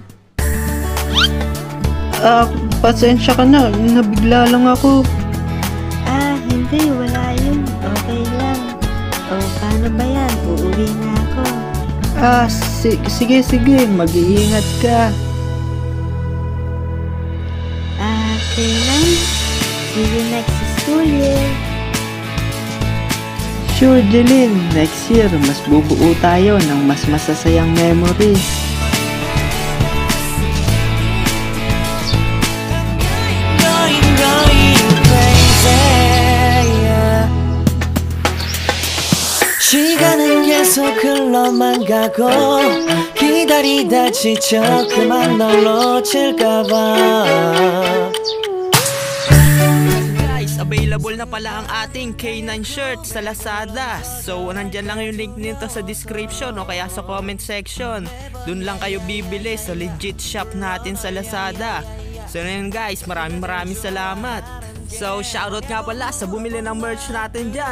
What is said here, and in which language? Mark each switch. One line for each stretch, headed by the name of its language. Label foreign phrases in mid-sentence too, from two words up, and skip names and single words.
Filipino: Pasensya ka na. Nabigla lang ako. Hindi. Wala yun. Okay lang. Paano ba yan? Uuwi na ako. Sige. Mag-iingat ka. Kailan?
English: See you next school year. sure, Jeline, next year,
Filipino: mas bubuo tayo ng mas masasayang memories.
Korean: 시간은 계속 흘러만 가고 기다리다 지쳐 그만 널 놓칠까봐.
Filipino: Guys, available na pala ang ating K9 shirt sa Lazada. So, nandyan lang yung link nito sa description o kaya sa
English: comment section.
Filipino: Dun lang kayo bibili sa legit shop natin sa Lazada. So, yun guys, maraming salamat. So, shoutout nga pala sa bumili ng merch natin dyan.